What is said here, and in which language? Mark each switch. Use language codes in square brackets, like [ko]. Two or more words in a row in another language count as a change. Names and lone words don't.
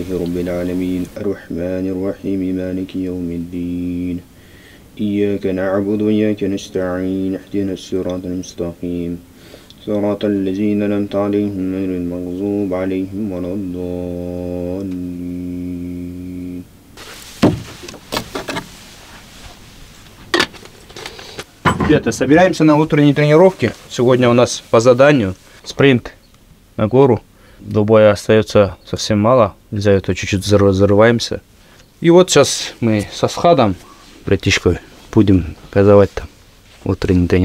[ar] رب العالمين الرحمن الرحيم مالك يوم الدين إياك نعبد وإياك نستعين اهدنا الصراط المستقيم صراط الذين أنعمت عليهم غير المغضوب عليهم ولا الضالين. [ru] Ребята, собираемся на утренней тренировке. Сегодня у нас по заданию спринт на гору. До боя остается совсем мало. Из-за этого чуть-чуть зарываемся. И вот сейчас мы со Схадом, братишкой, будем газовать там утреннюю тренировку.